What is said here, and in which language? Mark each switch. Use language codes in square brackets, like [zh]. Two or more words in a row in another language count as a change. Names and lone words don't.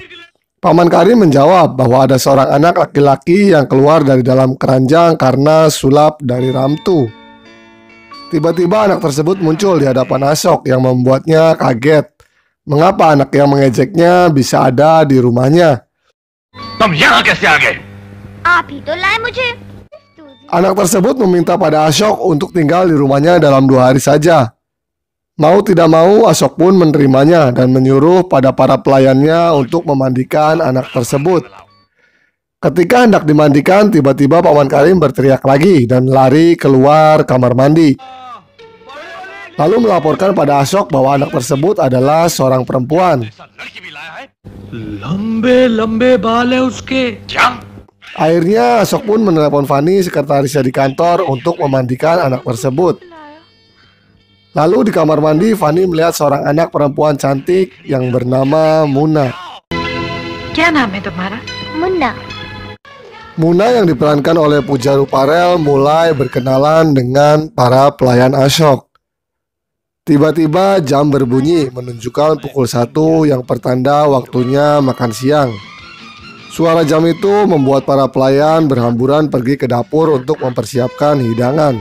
[id] Paman Karim menjawab bahwa ada seorang anak laki-laki yang keluar dari dalam keranjang karena sulap dari Ramtu. Tiba-tiba anak tersebut muncul di hadapan Ashok yang membuatnya kaget. Mengapa anak yang mengejeknya bisa ada di rumahnya? [hi] तुम यहाँ कैसे आ गए? आप ही तो लाए मुझे। [id] Anak tersebut meminta pada Ashok untuk tinggal di rumahnya dalam 2 hari saja. Mau tidak mau, Ashok pun menerimanya dan menyuruh pada para pelayannya untuk memandikan anak tersebut. Ketika hendak dimandikan, tiba-tiba Paman Karim berteriak lagi dan lari keluar kamar mandi. Lalu melaporkan pada Ashok bahwa anak tersebut adalah seorang perempuan. [hi] लंबे-लंबे बाल है उसके। [id] Akhirnya Ashok pun menelepon Fani, sekretarisnya di kantor, untuk memandikan anak tersebut. Lalu di kamar mandi, Fani melihat seorang anak perempuan cantik yang bernama Muna. [hi] क्या नाम है तुम्हारा? मुन्ना। [id] Muna yang diperankan oleh Puja Ruparel mulai berkenalan dengan para pelayan Ashok. Tiba-tiba jam berbunyi menunjukkan pukul 1 yang pertanda waktunya makan siang. Suara jam itu membuat para pelayan berhamburan pergi ke dapur untuk mempersiapkan hidangan.